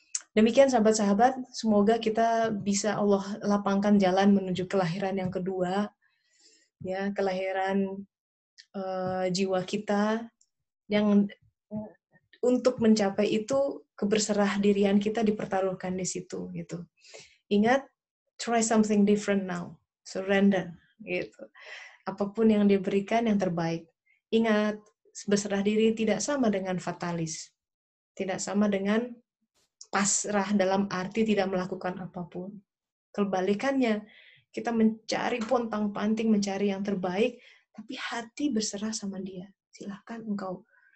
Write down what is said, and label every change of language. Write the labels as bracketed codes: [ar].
[id] Demikian sahabat-sahabat, semoga kita bisa Allah lapangkan jalan menuju kelahiran yang kedua, ya, kelahiran jiwa kita yang untuk mencapai itu keberserah dirian kita dipertaruhkan di situ gitu. Ingat, [en] try something different now. [id] Surrender gitu. Apapun yang diberikan yang terbaik. Ingat, berserah diri tidak sama dengan fatalis. Tidak sama dengan pasrah dalam arti tidak melakukan apapun. Kebalikannya, kita mencari pontang-panting, mencari yang terbaik, tapi hati berserah sama dia. Silahkan engkau.